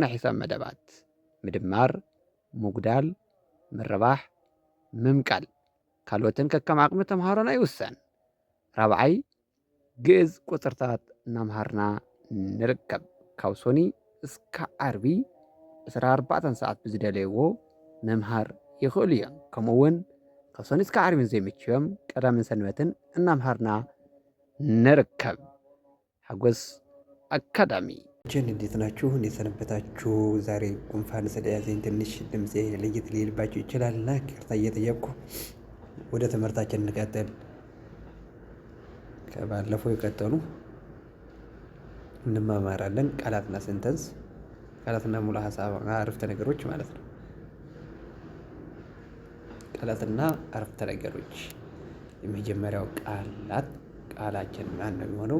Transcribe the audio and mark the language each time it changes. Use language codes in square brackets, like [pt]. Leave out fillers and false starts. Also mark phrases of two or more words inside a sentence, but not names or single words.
[ti] ናይ ሒሳብ መደባት፣ ምድማር፣ ምጉዳል፣ ምርባሕ፣ ምምቃል ካልኦትን ከከም ዓቕሚ ተምሃሮና ይውሰን። ራብዓይ ግዕዝ ቁፅርታት እናምሃርና ንርከብ። ካብ ሶኒ እስካብ ዓርቢ 24 ሰዓት ብዝደለይዎ ምምሃር ይኽእሉ እዮም። ከምኡውን ካብ ሶኒ እስካብ ዓርቢ ዘይምችዮም ቀዳምን ሰንበትን እናምሃርና ንርከብ። ሓጎስ አካዳሚ ጀን [am] እንዴት ናችሁ? እንዴት ሰነበታችሁ? ዛሬ ጉንፋን ስለያዘኝ ትንሽ ድምፄ ለየት ሊልባችሁ ይችላልና ይቅርታ እየጠየቅኩ ወደ ትምህርታችን እንቀጥል። ከባለፈው የቀጠሉ እንማማራለን። ቃላትና ሴንተንስ፣ ቃላትና ሙሉ ሀሳብ አረፍተ ነገሮች ማለት ነው። ቃላትና አረፍተ ነገሮች። የመጀመሪያው ቃላችን ማን ነው የሚሆነው?